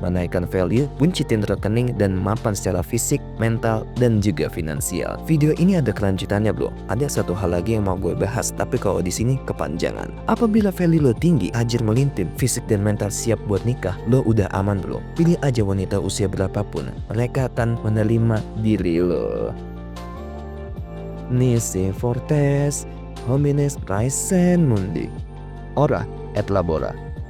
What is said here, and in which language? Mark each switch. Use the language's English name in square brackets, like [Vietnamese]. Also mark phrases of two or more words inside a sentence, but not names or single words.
[Indonesian] Menaikkan value, buncitin rekening, dan mapan secara fisik, mental, dan juga finansial. Video ini ada kelanjutannya bro. Ada satu hal lagi yang mau gue bahas, tapi kalau di sini kepanjangan. Apabila value lo tinggi, ajar melintir, fisik dan mental siap buat nikah, lo udah aman bro. Pilih aja wanita usia berapapun. Mereka akan menerima diri lo. [Latin] Nisi fortes, homines praesen mundi. Ora et labora.